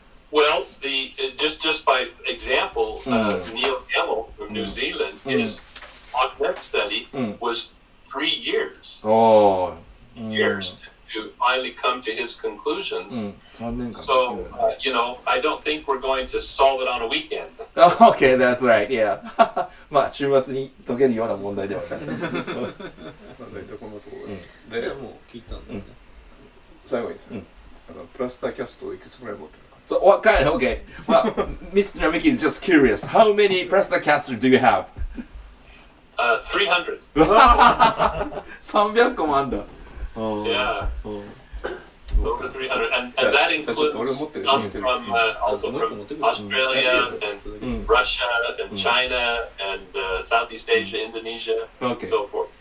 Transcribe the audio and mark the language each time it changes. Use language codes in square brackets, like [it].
[en] Well, just by example, Neil Gemmell from New Zealand, his augment study was 3 years. Oh. Years to finally come to his conclusions. [ja] 3年間。 [en] So, I don't think we're going to solve it on a weekend. Okay, that's right. Yeah. [ja] まあ週末に解けるような問題ではない。大体こんなところで。もう聞いたんだよね。最後にですね。プラスターキャストをいくつぐらい持ってるか。 [en] So what kind? Okay. Well, Mr. Namiki is just curious. How many Presta casters do you have? 300. [ja] 300個もあんだ。 [en] Yeah. Over 300. And that includes some from also from Australia and Russia and China and Southeast Asia, Indonesia, and so forth.